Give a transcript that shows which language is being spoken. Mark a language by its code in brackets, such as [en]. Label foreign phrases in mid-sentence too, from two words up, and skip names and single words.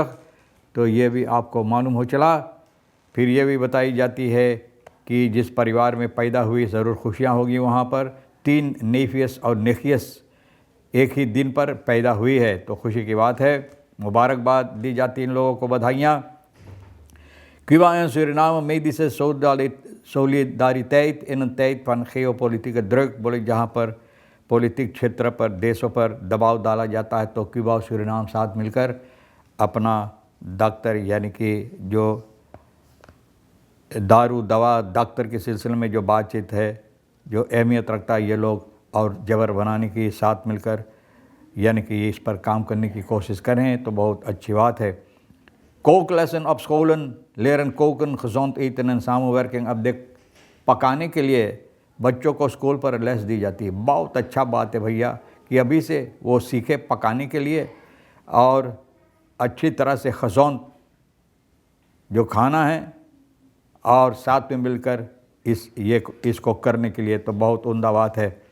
[hns] तो ये भी आपको मालूम हो चला। फिर ये भी बताई जाती है कि जिस परिवार में पैदा हुई ज़रूर खुशियाँ होगी। वहाँ पर 3 नेफियस और नेखियस एक ही दिन पर पैदा हुई है, तो खुशी की बात है। मुबारकबाद दी जाती इन लोगों को, बधाइयाँ। [nl] Cuba en Suriname medische solidariteit in een tijd van geopolitieke druk, [hns] बोले जहाँ पर पॉलिटिक क्षेत्र पर देशों पर दबाव डाला जाता है, तो क्यूबा और सूरीनाम साथ मिलकर अपना डॉक्टर यानी कि जो दारू दवा डॉक्टर के सिलसिले में जो बातचीत है, जो अहमियत रखता है, ये लोग और जबर बनाने की साथ मिलकर यानी कि इस पर काम करने की कोशिश करें, तो बहुत अच्छी बात है। [nl] kooklessen op scholen leren koken gezond eten en samenwerking। [hns] अब देख, पकाने के लिए बच्चों को स्कूल पर लेस दी जाती है। बहुत अच्छा बात है भैया कि अभी से वो सीखे पकाने के लिए और अच्छी तरह से gezond जो खाना है और साथ में मिलकर इसको करने के लिए, तो बहुत उम्दा बात है।